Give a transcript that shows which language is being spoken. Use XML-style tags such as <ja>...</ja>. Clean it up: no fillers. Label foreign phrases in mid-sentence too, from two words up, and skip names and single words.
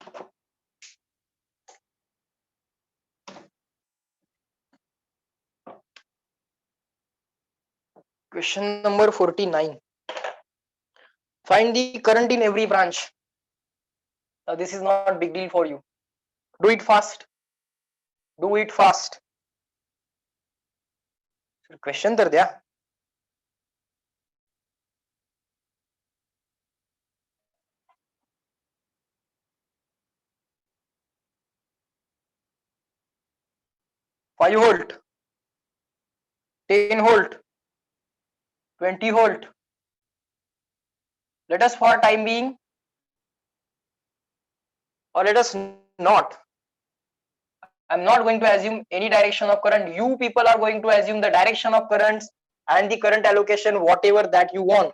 <en>Question number 49. Find the current in every branch. Now this is not big deal for you. Do it fast. Do it fast.</en> <mr>Question तर द्या.</mr> <en>Five volt, 10 volt, 20 volt. Let us for time being, or let us not. I'm not going to assume any direction of current. You people are going to assume the direction of currents and the current allocation, whatever that you want.</en>